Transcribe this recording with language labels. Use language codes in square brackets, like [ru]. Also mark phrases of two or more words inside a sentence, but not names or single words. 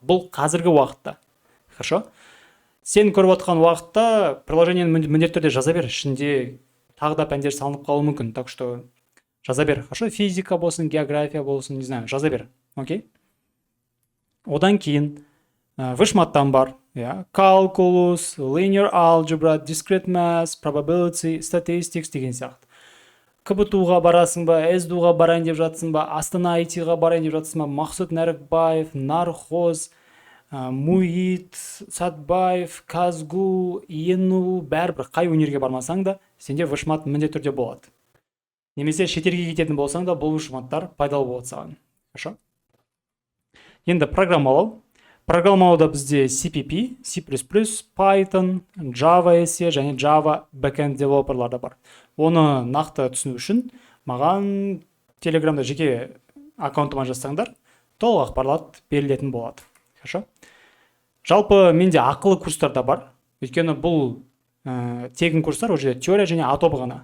[kk] Бұл қазіргі уақытта. Хорошо? Сен көріп отқан уақытта приложениені міндетті түрде жаза бер. Ішінде тағы да пәндер салынып қалуы мүмкін. [ru] Так что [kk] жаза бер. Хорошо? Физика болсын, география болсын, [ru] не знаю, [kk] жаза бер. Окей? Одан кейін вышматтан бар. [en] Calculus, linear algebra, discrete math, probability, statistics [kk] деген сияқты. КБТУ-ға барасың ба, СДУ-ға барайын деп жатсың ба, Астана IT-ға барайын деп жатсың ба, Мақсұт Нәрікбаев, Нархоз, МУИТ, Сатбаев, Казгу, ЕНУ, бәрібір қай өнерге бармасаң да, сенде вышмат міндетті түрде болады. Немесе шетелге кететін болсаң да, бұл вышматтар пайдалы болады саған. Хорошо? Енді программалау. Программалауда бізде CPP, C++, Python, Java SE және Java Backend Developer'лар да бар. Оны нақты түсіну үшін маған Телеграмда жеке аккаунтыма жазсаңдар, толық ақпарат берілетін болады. Хорошо? Жалпы менде ақылы курстар да бар. Өйткені бұл тегін курстар, уже теория және атобы ғана.